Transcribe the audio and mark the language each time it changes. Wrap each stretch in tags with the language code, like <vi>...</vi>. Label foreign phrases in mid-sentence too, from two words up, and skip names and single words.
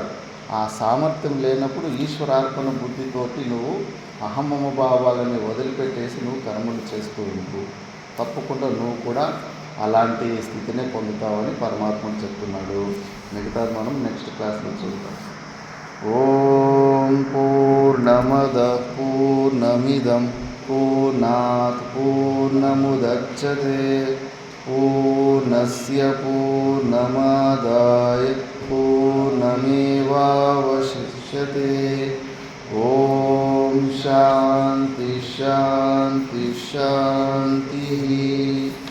<te>ఆ సామర్థ్యం లేనప్పుడు ఈశ్వరార్పణ బుద్ధితోటి నువ్వు అహమమ భావాలని వదిలిపెట్టేసి నువ్వు కర్మలు చేస్తూ ఉంటూ తప్పకుండా నువ్వు కూడా అలాంటి స్థితినే పొందుతావని పరమాత్మ చెప్తున్నాడు. మిగతాది మనం నెక్స్ట్ క్లాస్లో చూద్దాం.</te> <sa>ఓం పూర్ణమద పూర్ణమిదం पूर्णात् पूर्णमुदच्यते पूर्णस्य पूर्णमादाय पूर्णमेवावशिष्यते ॐ शान्ति शान्ति शान्तिः।</sa>